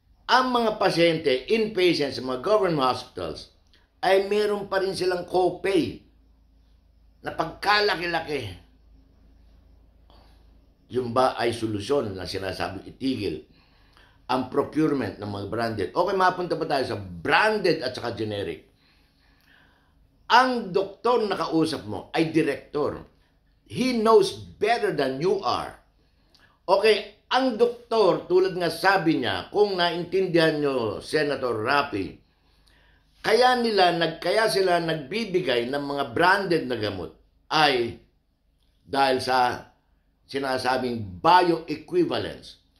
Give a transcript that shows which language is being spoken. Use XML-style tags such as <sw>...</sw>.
<tl>Ang mga pasyente, inpatient sa mga government hospitals, ay meron pa rin silang copay na pagkalaki-laki. Yung ba ay solusyon na sinasabing itigil ang procurement ng mga branded? Okay, mapunta pa tayo sa branded at saka generic. Ang doktor na kausap mo ay direktor.</tl> <en>He knows better than you are.</en> <tl>Okay, ang doktor, tulad nga sabi niya, kung naintindihan nyo, Senator Rapi, kaya sila nagbibigay ng mga branded na gamot ay dahil sa sinasabing bioequivalence.</tl>